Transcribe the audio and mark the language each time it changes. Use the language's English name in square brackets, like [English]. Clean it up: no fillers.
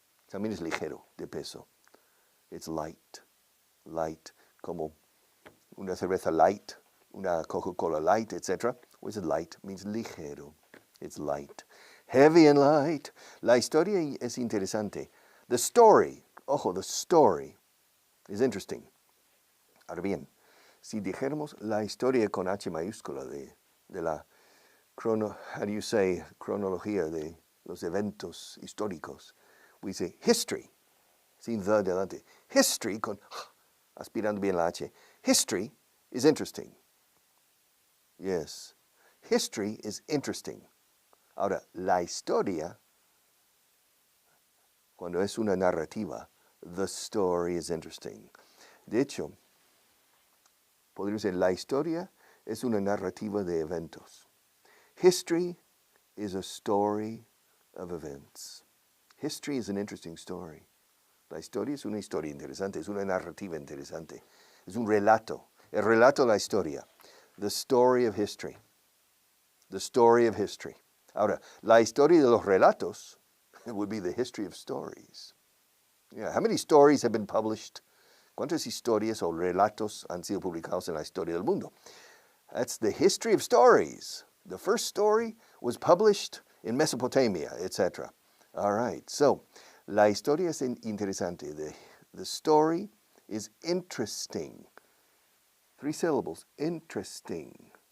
[Spanish] También es ligero, de peso. [English] It's light. Light, [Spanish] como una cerveza light, una Coca-Cola light, etc. [English] What is it light? It means ligero. It's light. Heavy and light. [Spanish] La historia es interesante. [English] The story, ojo, the story is interesting. [Spanish] Ahora bien, si dijéramos la historia con H mayúscula de la [English] how do you say, [Spanish] cronología de los eventos históricos, [English] we say history, [Spanish] sin the delante. History con aspirando bien la H. [English] History is interesting. Yes. History is interesting. [Spanish] Ahora, la historia, cuando es una narrativa, [English] the story is interesting. [Spanish] De hecho, podría decir, la historia es una narrativa de eventos. [English] History is a story of events. History is an interesting story. [Spanish] La historia es una historia interesante, es una narrativa interesante. Es un relato. El relato de la historia. [English] The story of history. The story of history. [Spanish] Ahora, la historia de los relatos [English] would be the history of stories. Yeah, how many stories have been published? [Spanish] ¿Cuántas historias o relatos han sido publicados en la historia del mundo? [English] That's the history of stories. The first story was published in Mesopotamia, etc. All right, so [Spanish] la historia es interesante. [English] The story is interesting. 3 syllables, interesting.